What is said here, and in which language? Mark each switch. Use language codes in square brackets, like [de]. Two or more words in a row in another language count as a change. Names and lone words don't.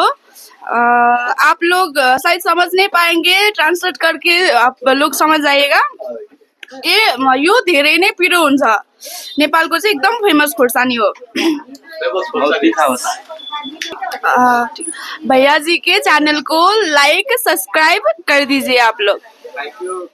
[hi] आप लोग शायद समझ नहीं पाएंगे, ट्रांसलेट करके आप लोग समझ जाइएगा। [ne] यो धेरै नै पिरो हुन्छ। नेपालको चाहिँ एकदम फेमस खोर्सानी हो। [hi] भैया जी के चैनल को [en] like subscribe [hi] कर दीजिए आप लोग।